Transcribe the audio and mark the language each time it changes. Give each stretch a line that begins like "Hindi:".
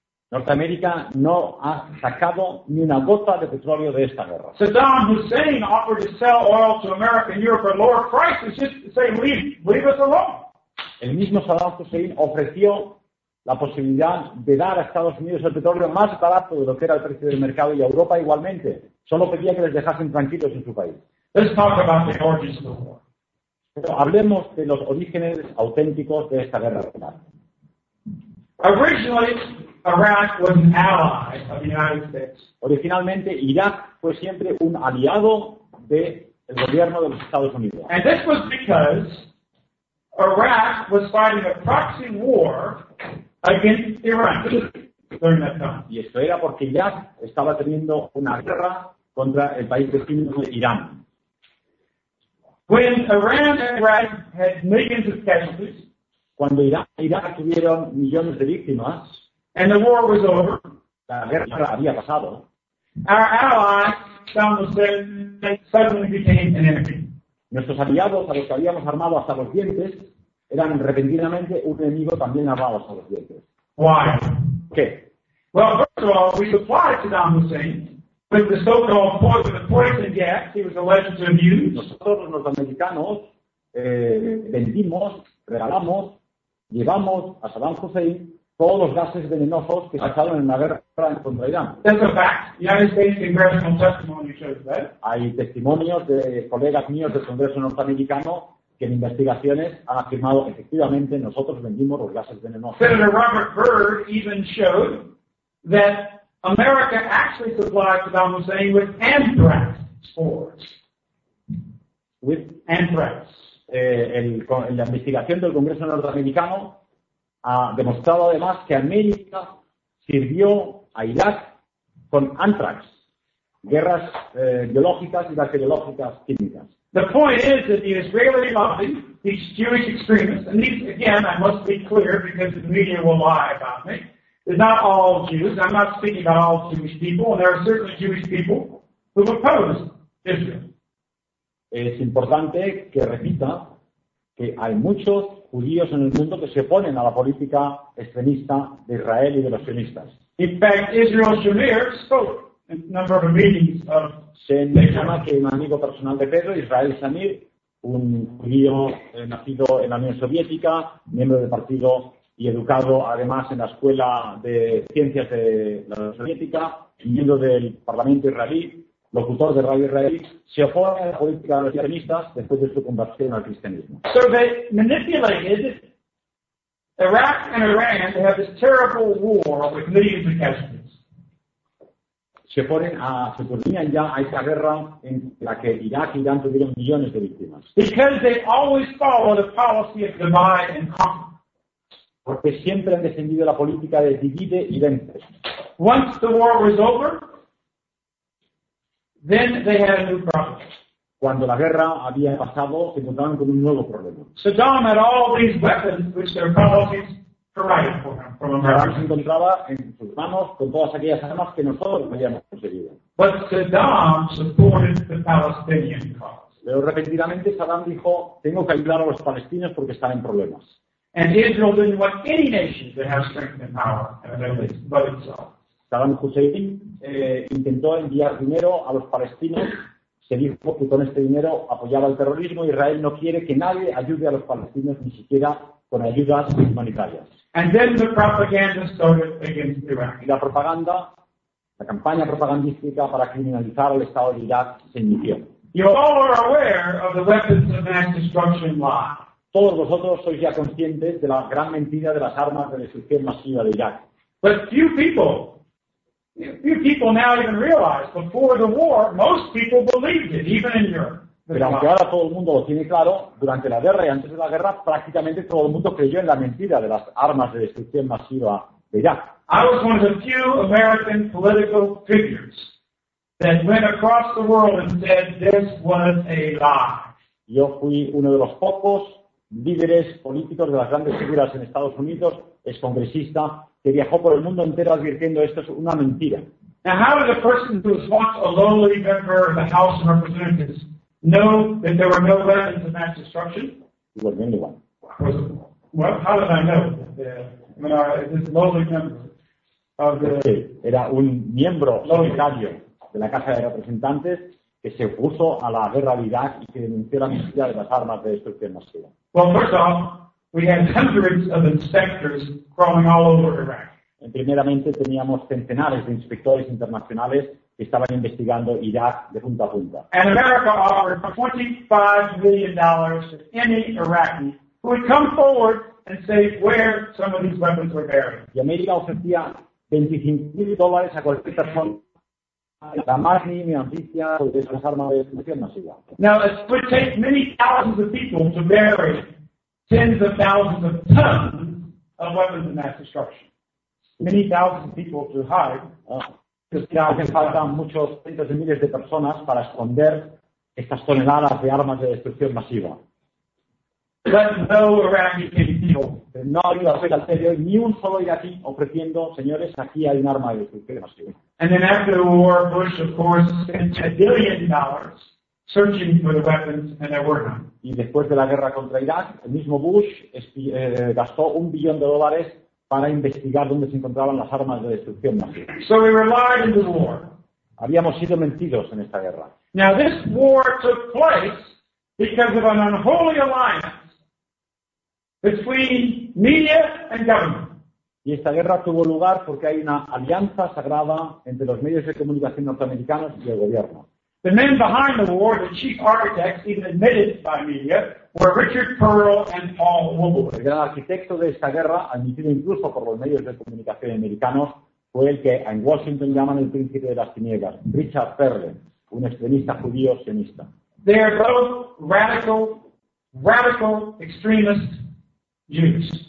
Spanish: Norteamérica no ha sacado ni una gota de petróleo de esta guerra.
English: Saddam Hussein offered to sell oil to America and Europe at lower prices just to say, leave us alone.
Spanish: El mismo Saddam Hussein ofreció la posibilidad de dar a Estados Unidos el petróleo más barato de lo que era el precio del mercado y a Europa igualmente. Solo pedía que les dejasen tranquilos en su país.
English: Let's talk about the origins of the war.
Spanish: Pero hablemos de los orígenes auténticos de esta guerra.
English: Iraq was an ally of the United States.
Spanish: Originalmente, Irak fue siempre un aliado del gobierno de los Estados Unidos.
English: And this was because Iraq was fighting a proxy war against Iran during that time.
Spanish: Y esto era porque Irak estaba teniendo una guerra contra el país vecino de Irán.
English: When Iran and Iraq had millions of casualties,
Spanish: cuando Irán e Irak tuvieron millones de víctimas,
English: and the war was over.
Spanish: La guerra había pasado.
English: Our ally, Saddam Hussein, suddenly became an enemy.
Spanish: Nuestros aliados, a los que habíamos armado hasta los dientes, eran repentinamente un enemigo también armado hasta los dientes.
English: Why?
Spanish: ¿Qué?
English: Well, first of all, we supplied Saddam Hussein with the so-called poison gas he was alleged to have used.
Spanish: Nosotros, los norteamericanos, vendimos, regalamos, llevamos a Saddam Hussein todos los gases venenosos que se echaron en la guerra contra Irán.
English: That's a fact. The United States Congressional testimony shows that.
Spanish: Hay testimonios de colegas míos del Congreso norteamericano que en investigaciones han afirmado efectivamente nosotros vendimos los gases venenosos.
English: Senator Robert Byrd even showed that America actually supplied Saddam Hussein with anthrax spores. With anthrax.
Spanish: En la investigación del Congreso norteamericano ha demostrado además que América sirvió a Irak con anthrax, guerras biológicas y bacteriológicas químicas.
English: The point is that the Israeli lobby, these Jewish extremists, and these, again, I must be clear because the media will lie about me, is not all Jews. I'm not speaking about all Jewish people, and there are certainly Jewish people who oppose Israel.
Spanish: Es importante que repita que hay muchos judíos en el mundo que se oponen a la política extremista de Israel y de los sionistas.
English: In fact, Israel Shamir spoke in a number of meetings of
Spanish: se menciona que un amigo personal de Pedro, Israel Shamir, un judío nacido en la Unión Soviética, miembro del partido y educado además en la Escuela de Ciencias de la Unión Soviética, miembro del Parlamento israelí, locutor de Radio Israel, se opone a la política de los extremistas después de su conversión al cristianismo.
English: So they manipulated Iraq and Iran to have this terrible war with millions of casualties.
Spanish: Se ponen a, se ponían ya a esta guerra en la que Irak y Irán tuvieron millones de víctimas.
English: Because they always follow the policy of divide and conquer.
Spanish: Porque siempre han defendido la política de divide y vence.
English: Once the war was over, then they had a new problem.
Spanish: Cuando la guerra había pasado, se encontraban con un nuevo problema.
English: Saddam had all these weapons which their policies provided for him from America.
Spanish: Saddam se encontraba en sus manos con todas aquellas armas que nosotros habíamos conseguido.
English: But Saddam supported the Palestinian cause.
Spanish: Pero repentinamente Saddam dijo, tengo que ayudar a los palestinos porque están en problemas.
English: And Israel didn't want any nation to have strength and power in the Middle East but itself.
Spanish: Saddam Hussein intentó enviar dinero a los palestinos. Se dijo que con este dinero apoyaba el terrorismo. Israel no quiere que nadie ayude a los palestinos, ni siquiera con ayudas humanitarias.
English: And then the propaganda started against Iraq.
Spanish: Y la propaganda, la campaña propagandística para criminalizar al Estado de Irak se inició.
English: You all are aware of the weapons of mass destruction lie.
Spanish: Todos vosotros sois ya conscientes de la gran mentira de las armas de destrucción masiva de Irak.
English: But few people. Few people now even realize. Before the war, most people believed it, even in Europe.
Spanish: Pero aunque ahora todo el mundo lo tiene claro, durante la guerra y antes de la guerra, prácticamente todo el mundo creyó en la mentira de las armas de destrucción masiva de Irak.
English: I was one of the few American political figures that went across the world and said this was a lie.
Spanish: Yo fui uno de los pocos líderes políticos de las grandes figuras en Estados Unidos, ex congresista, que viajó por el mundo entero advirtiendo esto es una mentira.
English: Now, how did a person who was once a lowly member of the House of Representatives know that there were no weapons of mass destruction? He wasn't anyone. Well, how did I know? That, this lowly member of the
Spanish: sí, era un miembro solitario de la Casa de Representantes que se opuso a la guerra de Irak y que denunció la mentira de las armas de destrucción masiva.
English: Well, first off, we had hundreds of inspectors crawling all over Iraq.
Spanish: Primeramente teníamos centenares de inspectores internacionales que estaban investigando Irak de punta a punta.
English: And America offered $25 million to any Iraqi who would come forward and say where some of these weapons were buried.
Spanish: Y América ofrecía $25,000 a cualquier persona. La más mínima ambicia de esas armas de destrucción masiva.
English: Now it would take many thousands of people to bury tens of thousands of tons of weapons of mass destruction. Many thousands of people to hide.
Spanish: Hacen falta muchos cientos de miles de personas para esconder estas toneladas de armas de destrucción masiva.
English: But no Iraqi people.
Spanish: No había una fecha anterior, ni un solo iraquí ofreciendo, señores, aquí hay un arma de destrucción masiva.
English: And then after the war, Bush, of course, spent $1 billion searching for the weapons and there were none.
Spanish: Y después de la guerra contra Irak, el mismo Bush gastó $1 billion para investigar dónde se encontraban las armas de destrucción masiva.
English: So we were lied into the war.
Spanish: Habíamos sido mentidos en esta guerra.
English: Now this war took place because of an unholy alliance between media and government.
Spanish: Y esta guerra tuvo lugar porque hay una alianza sagrada entre los medios de comunicación norteamericanos y el gobierno.
English: The men behind the war, the chief architects, even admitted by media, were Richard Perle and Paul Wolowitz.
Spanish: El gran arquitecto de esta guerra, admitido incluso por los medios de comunicación americanos, fue el que en Washington llaman el príncipe de las tinieblas, Richard Perle, un extremista judío sionista.
English: They are both radical extremist Jews.